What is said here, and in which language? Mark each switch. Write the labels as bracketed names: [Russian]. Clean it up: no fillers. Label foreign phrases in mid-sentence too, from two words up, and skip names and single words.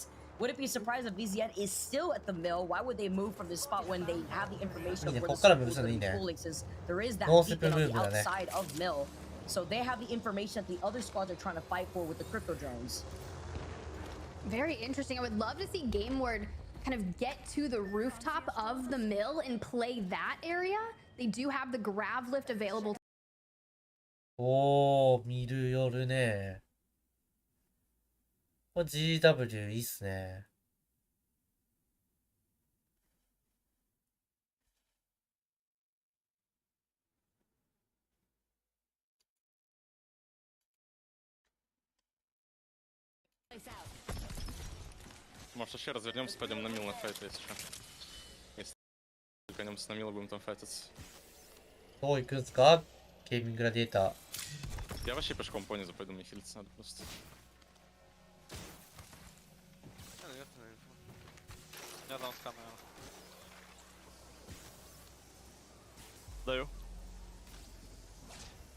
[English] Would it be surprised if BZN is still at the mill? Why would they move from this spot when they have the information of where the circle is going to be pulling, since there is that beacon on the outside of mill? So they have the information that the other squads are trying to fight for with the crypto drones. Very interesting. I would love to see Gameward kind of get to the rooftop of the mill and play that area. They do have the grav lift available. [Japanese] おー、見る夜ね。これ GW いいっすね。 [Russian] Может, вообще развернемся, пойдем на мил на файт, если что. Если конемся на мил, будем там файтиться. [Japanese] どう行くんすかゲーミンググラディエーター。 [Russian] Я вообще пешком понизу пойду, мне хилиться надо просто. Я дам скан, наверное. Даю.